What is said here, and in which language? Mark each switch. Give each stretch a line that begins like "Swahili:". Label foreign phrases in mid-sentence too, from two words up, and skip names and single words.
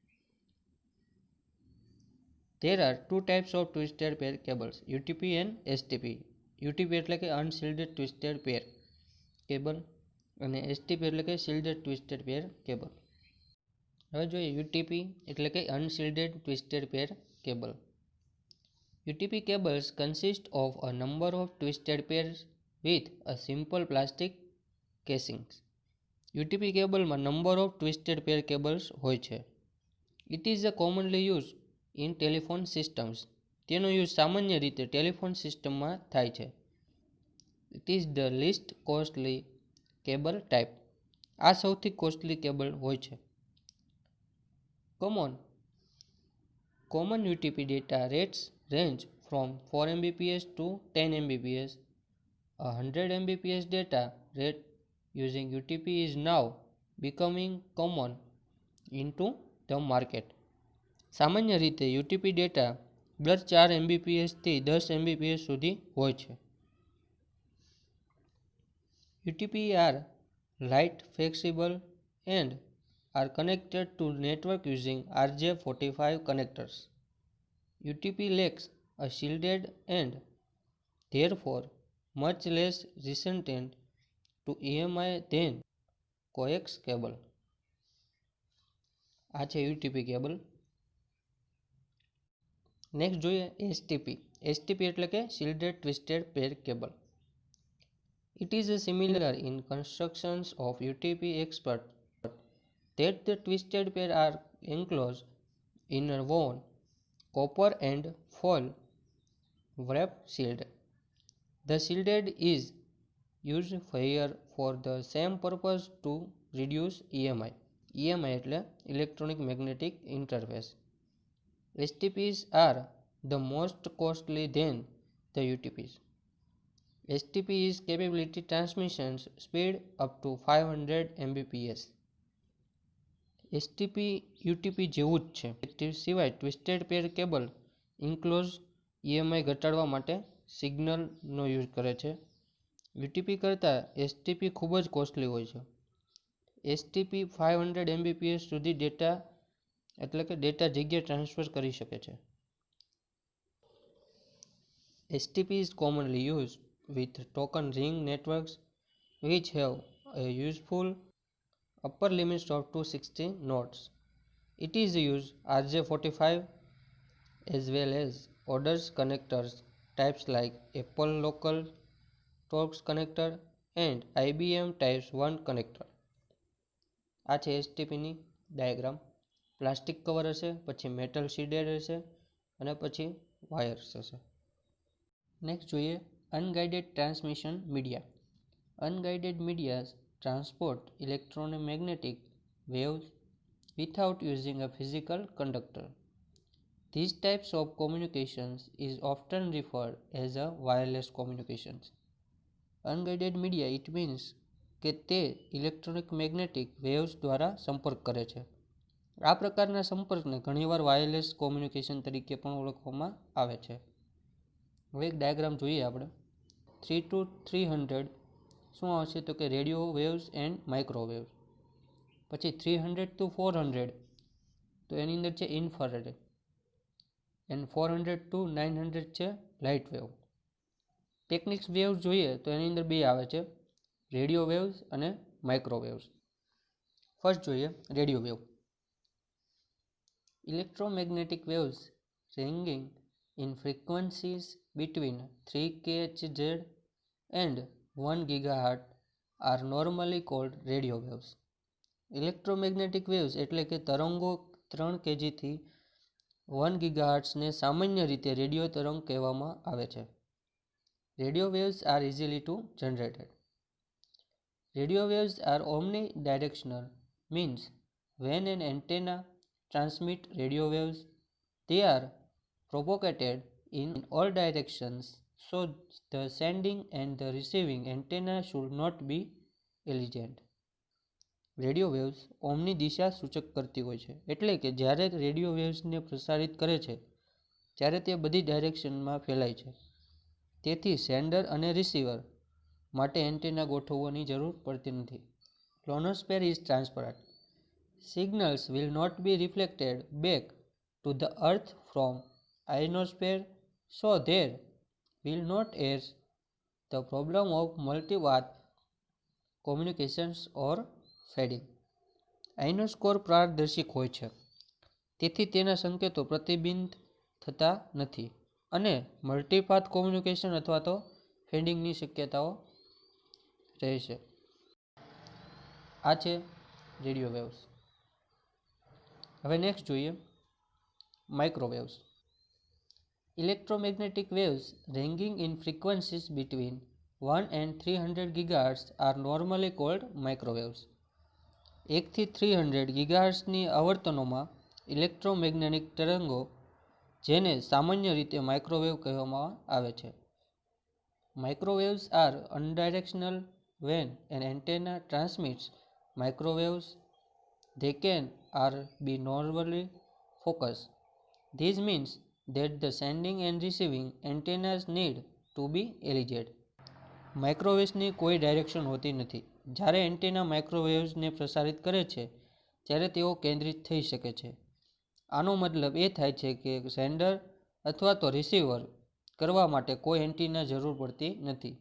English: There are two types of twisted pair cables, UTP and STP.
Gujarati: UTP એટલે કે
English: unshielded twisted pair cable
Gujarati: અને એસટીપી એટલે કે
English: shielded twisted pair cable.
Gujarati: હવે જોઈએ યુટીપી એટલે કે
English: unshielded twisted pair cable. UTP cables consist of a number of twisted pairs with a simple plastic casings.
Gujarati: UTP કેબલમાં
English: number of twisted pair cables
Gujarati: હોય છે.
English: It is a commonly used in telephone systems.
Gujarati: તેનો યુઝ સામાન્ય રીતે ટેલિફોન સિસ્ટમમાં થાય છે.
English: It is the least costly cable type.
Gujarati: આ સૌથી કોસ્ટલી કેબલ હોય છે.
English: Common UTP data rates range from 4 Mbps to 10 Mbps. A 100 Mbps data rate using UTP is now becoming common into the market.
Gujarati: સામાન્ય રીતે યુટીપી ડેટા દર 4 Mbps થી 10 Mbps સુધી હોય છે.
English: UTP are light, flexible and are connected to network using RJ45 connectors. UTP lacks a shielded and therefore much less resistant to EMI than coax cable.
Gujarati: આ છે યુટીપી કેબલ. નેક્સ્ટ જોઈએ એસટીપી. એસટીપી એટલે કે
English: shielded twisted pair cable. It is similar in constructions of UTP except that the twisted pair are enclosed in a woven copper and foil wrap shield. The shielded is used here for the same purpose to reduce EMI. EMI એટલે electronic magnetic interface. STPs are the most costly than the UTPs. STP is capability transmission speed up to 500 Mbps.
Gujarati: STP UTP જેવું જ છે. સિવાય
English: twisted pair cable enclose
Gujarati: EMI ઘટાડવા માટે સિગ્નલનો યુઝ કરે છે. યુટીપી કરતાં એસટીપી ખૂબ જ કોસ્ટલી હોય છે. એસટીપી 500 Mbps સુધી ડેટા એટલે કે ડેટા જગ્યા ટ્રાન્સફર કરી શકે છે.
English: STP is commonly used with token ring networks which have a useful upper limits of 260 nodes. It is used RJ45 as well as others connectors types like Apple local Torx connector and IBM types 1 connector.
Gujarati: આ છે એસટીપીની ડાયાગ્રામ. પ્લાસ્ટિક કવર હશે, પછી મેટલ શીડેડ હશે અને પછી વાયર્સ હશે. નેક્સ્ટ જોઈએ અનગાઇડેડ ટ્રાન્સમિશન મીડિયા.
English: અનગાઇડેડ મીડિયા transport electromagnetic waves without using a physical conductor. These types of communications is often referred as a wireless communications. Unguided media it means
Gujarati: કે તે
English: electronic magnetic waves
Gujarati: દ્વારા સંપર્ક કરે છે. આ પ્રકારના સંપર્કને ઘણીવાર
English: wireless communication
Gujarati: તરીકે પણ ઓળખવામાં આવે છે. હવે એક ડાયાગ્રામ જોઈએ આપણે. 3 to 300 શું આવશે તો કે
English: radio waves and microwaves.
Gujarati: પછી 300 to 400 તો એની અંદર છે
English: infrared and
Gujarati: 400 to 900 છે
English: light wave. techniques waves
Gujarati: જોઈએ તો એની અંદર બે આવે છે,
English: radio waves
Gujarati: અને માઇક્રોવેવ્સ.
English: ફર્સ્ટ જોઈએ radio wave. electromagnetic waves ranging in frequencies between 3 kHz and 1 GHz are normally called radio waves. electromagnetic waves
Gujarati: એટલે કે તરંગો 3 kg થી 1 ગીગાહર્ટ્ઝને સામાન્ય રીતે રેડિયો તરંગ કહેવામાં આવે છે.
English: radio waves are easily to generated. Radio waves are omnidirectional, means when an antenna transmits radio waves, they are propagated in all directions, so the sending and the receiving antenna should not be elegant. radio waves
Gujarati: ઓમની દિશા સૂચક કરતી હોય છે, એટલે કે જ્યારે રેડિયો વેવ્સને પ્રસારિત કરે છે ત્યારે તે બધી ડાયરેક્શનમાં ફેલાય છે. તેથી સેન્ડર અને રિસીવર માટે એન્ટેના ગોઠવવાની જરૂર પડતી નથી.
English: Ionosphere is transparent. Signals will not be reflected back to the earth from ionosphere, so there will not arise the problem of multi-path communications or fading.
Gujarati: આઇનોસ્કોર પારદર્શક હોય છે, તેથી તેના સંકેતો પ્રતિબિંબિત થતા નથી અને
English: multipath communication
Gujarati: અથવા તો ફેડિંગની શક્યતાઓ રહેશે. આ છે
English: radio waves.
Gujarati: હવે નેક્સ્ટ જોઈએ માઇક્રોવેવ્સ.
English: electromagnetic waves ranging in frequencies between 1 and 300 GHz are normally called microwaves.
Gujarati: 1 થી 300 GHzની આવર્તનોમાં ઇલેક્ટ્રોમેગ્નેટિક તરંગો, જેને સામાન્ય રીતે માઇક્રોવેવ કહેવામાં આવે છે.
English: Microwaves are unidirectional. When an antenna transmits microwaves, they can or be normally focused. This means that the sending and receiving antennas need to be aligned.
Gujarati: માઇક્રોવેવ્સની કોઈ ડાયરેક્શન હોતી નથી. જ્યારે એન્ટેના માઇક્રોવેવ્સને પ્રસારિત કરે છે ત્યારે તેઓ કેન્દ્રિત થઈ શકે છે. આનો મતલબ એ થાય છે કે સેન્ડર અથવા તો રિસીવર કરવા માટે કોઈ એન્ટેના જરૂર પડતી નથી.